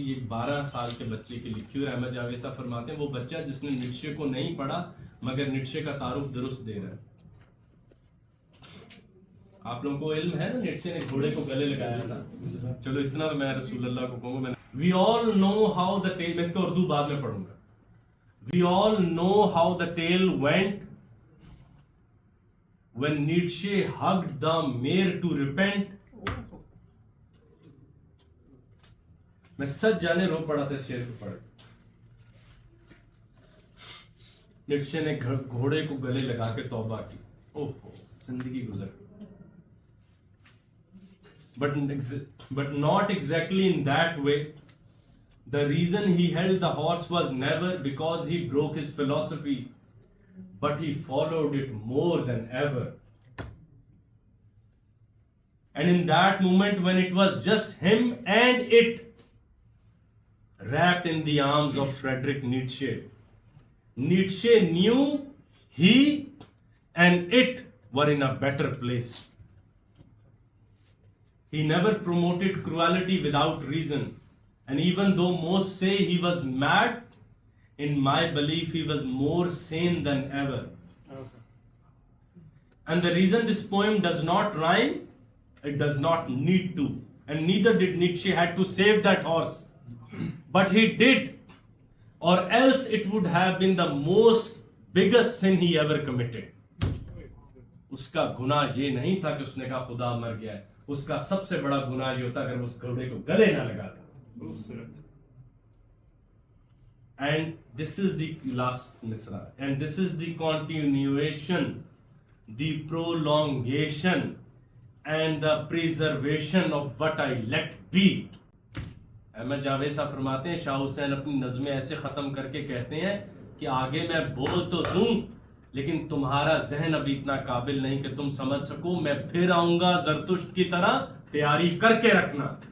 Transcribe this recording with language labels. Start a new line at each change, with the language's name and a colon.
Urdu: یہ 12 سال کے بچے کی لکھی ہوئی. احمد جاوید صاحب فرماتے ہیں وہ بچہ جس نے نیٹشے کو نہیں پڑھا مگر نیٹشے کا تعارف درست دے رہا ہے. آپ لوگوں کو علم ہے نا نیٹشے نے گھوڑے کو گلے لگایا تھا. چلو اتنا میں رسول اللہ کو کہوں گا.
English: we all know how the tale,
Urdu: میں اس کا اردو بعد میں پڑھوں گا.
English: We all know how the tale went when Nietzsche hugged the mare to repent.
Urdu: میں سچ جانے رو پڑا تھا اس شعر کو پڑھ. نیٹشے نے گھوڑے کو گلے لگا کے توبہ کی. اوہ زندگی گزر.
English: But not exactly in that way. The reason he held the horse was never because he broke his philosophy, but he followed it more than ever. And in that moment when it was just him and it, wrapped in the arms of Friedrich Nietzsche, Nietzsche knew he and it were in a better place. He never promoted cruelty without reason. And even though most say he was mad, in my belief he was more sane than ever. Okay. And the reason this poem does not rhyme, it does not need to. And neither did Nietzsche had to save that horse. But he did. Or else it would have been the most biggest sin he ever committed.
Urdu: اس کا گناہ یہ نہیں تھا کہ اس نے کہا خدا مر گیا ہے. اس کا سب سے بڑا گناہ یہ ہوتا اگر اس گھوڑے کو گلے نہ لگاتا.
English: And this is the last misra, and this is the continuation, the prolongation and the preservation of what I let be.
Urdu: Ahmad Javed صاحب فرماتے ہیں شاہ حسین اپنی نظمیں ایسے ختم کر کے کہتے ہیں کہ آگے میں بول تو دوں لیکن تمہارا ذہن ابھی اتنا قابل نہیں کہ تم سمجھ سکو. میں پھر آؤں گا زرتشت کی طرح, تیاری کر کے رکھنا.